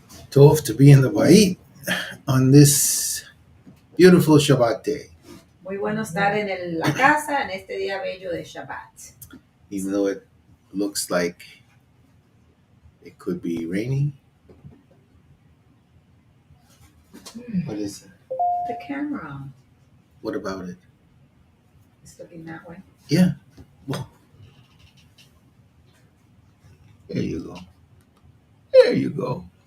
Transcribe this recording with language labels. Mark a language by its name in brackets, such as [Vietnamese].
[English] Tov to be in the Bait on this beautiful Shabbat day. [Spanish] Muy bueno estar en la casa en este día bello de Shabbat. [English] Even though it looks like it could be rainy. What is it? The camera. What about it? It's looking that way. Yeah. Well, there you go. There you go.